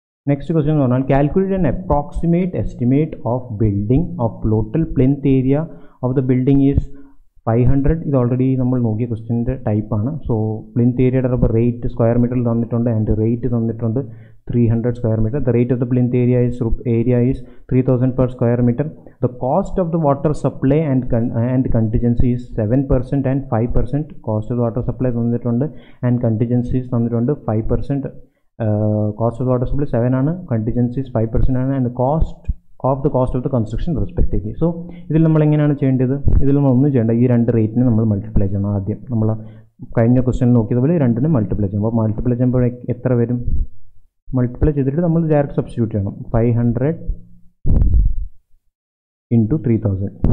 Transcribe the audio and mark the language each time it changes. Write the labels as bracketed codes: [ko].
[en] next question [ml] എന്ന് പറഞ്ഞാൽ [en] Calculate an approximate estimate of building of total plinth area of the building is 500. [ml] ഇത് already നമ്മൾ നോക്കിയ ക്വസ്റ്റ്യൻ്റെ ടൈപ്പാണ്. So plinth ഏരിയയുടെ റേറ്റ് സ്ക്വയർ മീറ്ററിൽ തന്നിട്ടുണ്ട് ആൻഡ് റേറ്റ് തന്നിട്ടുണ്ട് 300 square meter. [en] The rate of the plinth area is 3000 per square meter. The cost of the water supply and contingency is 7% and 5%. Cost of the water supply [ml] തന്നിട്ടുണ്ട് [en] and contingencies തന്നിട്ടുണ്ട് 5%. Cost of the water supply 7 [ml] ആണ്, [en] contingencies 5% ആണ്, and cost of the construction respectively. [ml] So ഇതിൽ നമ്മൾ എങ്ങനെയാണ് ചെയ്യേണ്ടത്? ഇതിൽ നമ്മൾ ഒന്നും ചെയ്യേണ്ട, ഈ രണ്ട് റേറ്റിനെ നമ്മൾ മൾട്ടിപ്ലൈ ചെയ്യണം. ആദ്യം നമ്മൾ കഴിഞ്ഞ ക്വസ്റ്റ്യൻ നോക്കിയതുപോലെ രണ്ടിനും മൾട്ടിപ്ലൈ ചെയ്യും. അപ്പോൾ മൾട്ടിപ്ലൈ ചെയ്യുമ്പോൾ എത്ര വരും? മൾട്ടിപ്ലൈ ചെയ്തിട്ട് നമ്മൾ ഡയറക്റ്റ് സബ്സ്റ്റിറ്റ്യൂട്ട് ചെയ്യണം. 500 ഇൻറ്റു 3000.